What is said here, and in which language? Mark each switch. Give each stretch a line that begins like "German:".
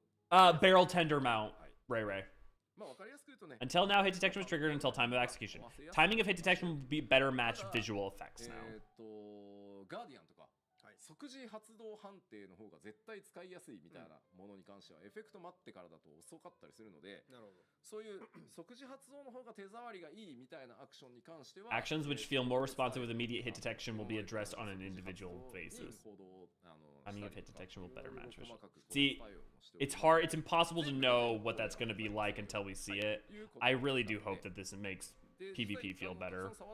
English: Barrel tender mount, Ray. Until now, hit detection was triggered until time of execution. Timing of hit detection will be better match visual effects now.
Japanese: 即時発動判定の方が絶対使いやすいみたいなものに関してはエフェクト待ってからだと遅かったりするので、そういう即時発動の方が手触りがいいみたいなアクションに関しては
English: Actions which feel more responsive with immediate hit detection will be addressed on an individual basis. Timing of hit detection will better match visual. See, it's hard, it's impossible to know what that's going to be like until we see it. I really do hope that this makes PvP feel better.